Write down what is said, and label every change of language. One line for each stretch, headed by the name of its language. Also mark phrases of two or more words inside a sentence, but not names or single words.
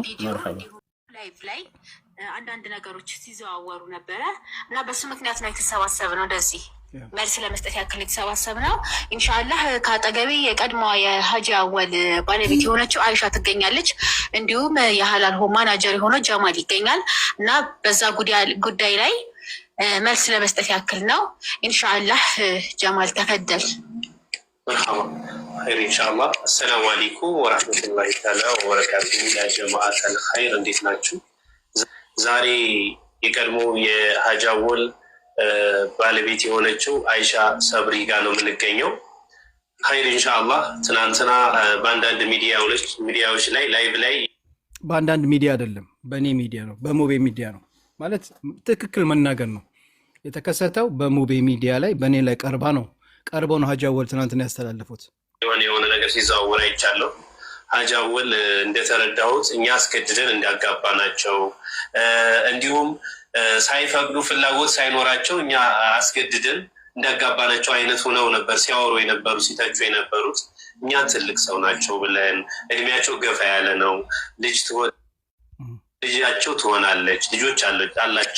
Amharic: መርሐባ ላይቭ ላይ አንዳንድ ነገሮች ሲዘዋወሩ ነበረ እና በሱ ምክንያት ነው የተሰባሰብነው። እንደዚህ መልስ ለመስጠት ያክል የተሰባሰብነው። ኢንሻአላህ ከአጠገቤ የቀድሞዋ የሀጂ አወል ባለቤት የሆነችው አይሻ ትገኛለች። እንዲሁም የሀላል ሆም ማናጀር የሆነው ጀማል ይገኛል እና በዛ ጉዳይ ላይ መልስ ለመስጠት ያክል ነው። ኢንሻአላህ ጀማል ተፈደል።
Arabic: مرحبا خير ان شاء الله. السلام عليكم ورحمه الله تعالى وبركاته يا جماعه الخير
Amharic: እንዴት ናችሁ? ዛሬ የቀድሞ የሀጂ አወል ባለቤት የሆነችው አይሻ ሰብሪ ጋር ነው የምንገኘው።
Arabic: خير ان شاء الله
Amharic: ትናንትና በአንዳንድ ሚዲያዎች ላይ ላይቭ ላይ በአንዳንድ ሚዲያ አይደለም በእኔ ሚዲያ ነው በሙቤ ሚዲያ ነው ማለት ትክክል መናገር ነው የተከሰተው። በሙቤ ሚዲያ ላይ በእኔ ላይ ቀርበው ነው ሀጂ አወል ትናንትና ያስተላለፉት። የሆነ ነገር ሲዘዋወር አይቻለሁ። ሀጂ አወል እንደተረዳሁት እኛ አስገድደን እንዳጋባ ናቸው፣ እንዲሁም ሳይፈቅዱ ፍላጎት ሳይኖራቸው እኛ አስገድደን እንዳጋባ ናቸው አይነት ሆነው ነበር ሲያወሩ የነበሩ ሲተቹ የነበሩት። እኛ ትልቅ ሰው ናቸው ብለን እድሜያቸው ገፋ ያለ ነው፣ ልጃቸው ትሆናለች፣ ልጆች አላቸው።